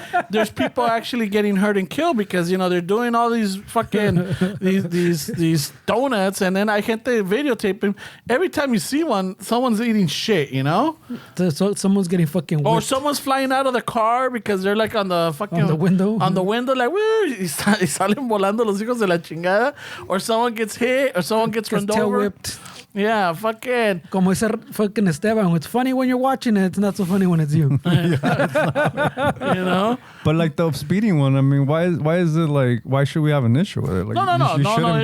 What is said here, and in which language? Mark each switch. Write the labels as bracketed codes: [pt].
[en] There's people actually getting hurt and killed because, you know, they're doing all these fucking these donuts, and then I [es] gente [en] videotaping. Every time you see one, someone's eating shit, you know? So someone's getting fucking whipped. Or someone's flying out of the car because they're like on the fucking... On the window? On the window, like, woo, [es] y salen volando los hijos de la chingada. [en] Or someone gets hit, or someone gets run tail over. whipped. Yeah, fucking... [es] Como ese fucking Esteban. [en] It's funny when you're watching it. It's not so funny when it's you. You know? But like the speeding one, I mean, why is it like, why should we have an issue with it? Like, No